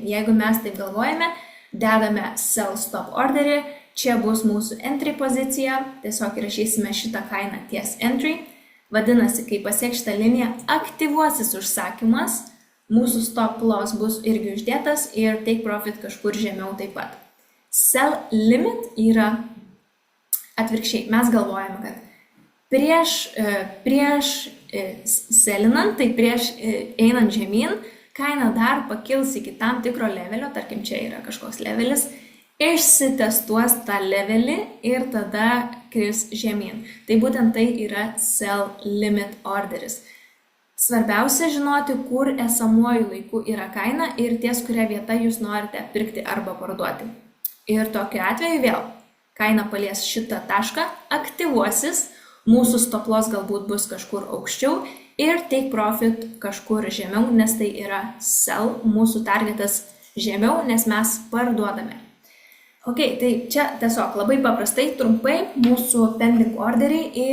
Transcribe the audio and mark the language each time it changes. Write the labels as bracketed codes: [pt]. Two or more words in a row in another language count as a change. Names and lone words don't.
[lt] Jeigu mes taip galvojame, dedame [en] sell stop [lt] orderį, čia bus mūsų entry pozicija, tiesiog įrašysime šitą kainą ties entry. Vadinasi, kai pasieks šitą liniją, aktyvuosis užsakymas, mūsų [en] stop loss [lt] bus irgi uždėtas ir [en] take profit [lt] kažkur žemiau taip pat. [en] Sell limit [lt] yra atvirkščiai. Mes galvojame, kad prieš selinant, tai prieš einant žemyn, kaina dar pakils iki tam tikro levelio, tarkim čia yra kažkoks levelis, išsitestuos tą levelį ir tada kris žemyn. Tai būtent tai yra [en] sell limit [lt] orderis. Svarbiausia žinoti, kur esamuoju laiku yra kaina ir ties kuria vieta jūs norite pirkti arba parduoti. Ir tokiu atveju vėl kaina palies šitą tašką, aktyvuosis, mūsų [en] stop loss [lt] galbūt bus kažkur aukščiau ir [en] take profit [lt] kažkur žemiau, nes tai yra sell, mūsų targetas žemiau, nes mes parduodame. Tai čia tiesiog labai paprastai, trumpai mūsų pending orderiai ir